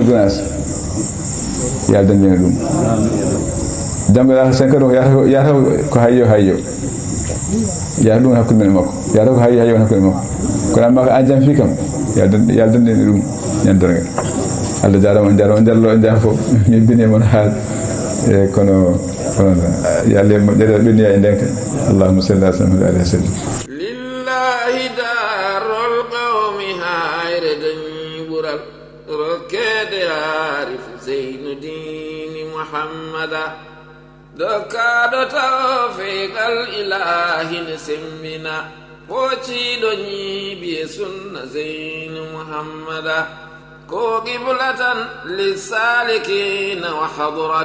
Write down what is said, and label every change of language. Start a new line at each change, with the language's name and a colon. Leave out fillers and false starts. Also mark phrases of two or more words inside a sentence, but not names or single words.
Fula: Gounass yo Allah dandu en ɗum janggo lahara sen kadi yata ko hayyo yata ɗum hakkude men makko yata ko hayyo on hakkude makko kono amma ko an jam fi kam yo Allah dandu en ɗum ñandorgal Allah jarama on jallo en jam fof min bini mon haal e kono yo Allah moƴƴere ɓenniya e ndenka
Arabic: اللهم صل على سيدنا عليه وسلم لله در القوم
Fula: hayre dañi ɓural rokkede arif Zeynuddin Muhammada dokkaɗo
Arabic: توفيق الإله
Fula: ne semmina pociɗo ñiiɓi e sunna Zeynu Muhammada ko
Arabic: قبلة للسالكين وحضرة